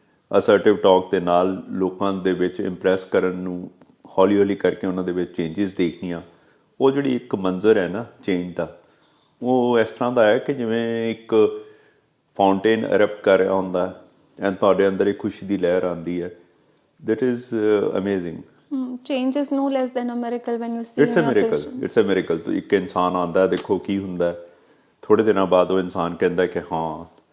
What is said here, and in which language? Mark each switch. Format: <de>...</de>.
<pa>ਅਸਰਟਿਵ talk ਦੇ ਨਾਲ ਲੋਕਾਂ ਦੇ ਵਿੱਚ ਇੰਪ੍ਰੈਸ ਕਰਨ ਨੂੰ ਹੌਲੀ ਹੌਲੀ ਕਰਕੇ ਉਹਨਾਂ ਦੇ ਵਿੱਚ ਚੇਂਜਸ ਦੇਖਣੀਆਂ। ਉਹ ਜਿਹੜੀ ਇੱਕ ਮੰਜ਼ਰ ਹੈ ਨਾ ਚੇਂਜ ਦਾ, ਉਹ ਇਸ ਤਰ੍ਹਾਂ ਦਾ ਹੈ ਕਿ ਜਿਵੇਂ ਇੱਕ ਫਾਊਂਟੇਨ ਅਰਪਟ ਕਰ ਰਿਹਾ ਹੁੰਦਾ ਐਂਡ ਤੁਹਾਡੇ ਅੰਦਰ ਇੱਕ ਖੁਸ਼ੀ ਦੀ ਲਹਿਰ ਆਉਂਦੀ ਹੈ।</pa> <en>That is amazing. Change is no less than a miracle when you see it's a in your miracle, patients. It's a miracle.</en> <pa>तो ਇੱਕ ਇਨਸਾਨ ਆਉਂਦਾ, ਦੇਖੋ ਕੀ ਹੁੰਦਾ ਹੈ, ਥੋੜੇ ਦਿਨਾਂ ਬਾਅਦ ਉਹ ਇਨਸਾਨ ਕਹਿੰਦਾ ਕਿ ਹਾਂ।</pa>